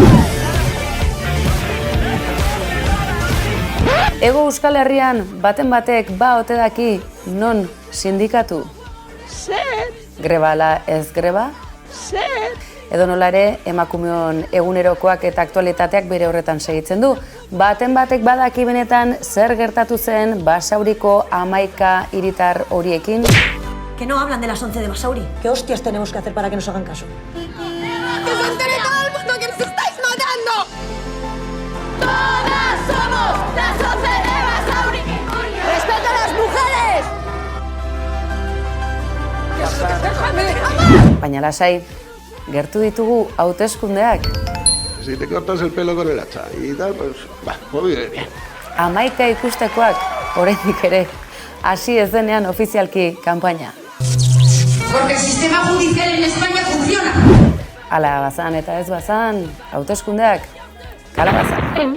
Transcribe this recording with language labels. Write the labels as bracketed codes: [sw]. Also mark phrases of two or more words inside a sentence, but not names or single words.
[eu] Ego Euskal Herrian baten batek ba ote daki non sindikatu? Zer? Greba ala ez greba? Zer? Edo nola ere, emakumeon egunerokoak eta aktualitateak bere horretan segitzen du. Baten batek badaki benetan zer gertatu zen Basauriko 11 hiritar horiekin. [es] Que no hablan de las 11 de Basauri. ¿Qué hostias tenemos que hacer para que nos hagan caso? ¡Que se entere todo el mundo que nos estáis matando! ¡Todas somos las 11 de Basauri! ¡Respeta a las mujeres! [eu] Baina lasai, gertu ditugu hauteskundeak. [es] Si te cortas el pelo con el hacha y tal, pues, muy bien. [eu] 11 ikustekoak, oraindik ere, hasi ez denean ofizialki kanpaina. [es] porque el sistema judicial en España funciona. [eu] Ala bazan eta ez bazan, hauteskundeak, kalabazan.